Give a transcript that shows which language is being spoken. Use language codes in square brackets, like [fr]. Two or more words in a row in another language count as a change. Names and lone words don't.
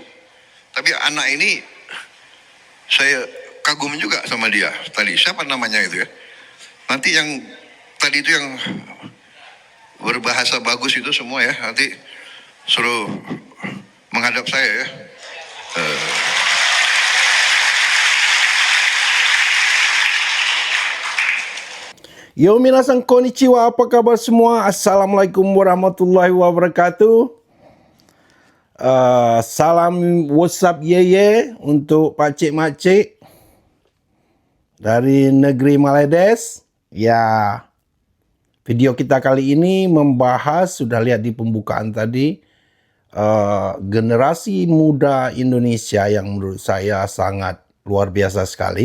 [id] Tapi anak ini, saya kagum juga sama dia tadi. Siapa namanya itu ya? Nanti yang tadi itu yang berbahasa bagus itu semua ya, nanti suruh menghadap saya ya. [ja] よ皆さんこんにちは, [id] apa kabar semua? [ar] السلام عليكم ورحمة الله وبركاته. [id] Salam WhatsApp Yeye untuk [ms] pakcik makcik [id] dari negeri Maledes. Ya, video kita kali ini membahas, sudah lihat di pembukaan tadi, generasi muda Indonesia yang menurut saya sangat luar biasa sekali.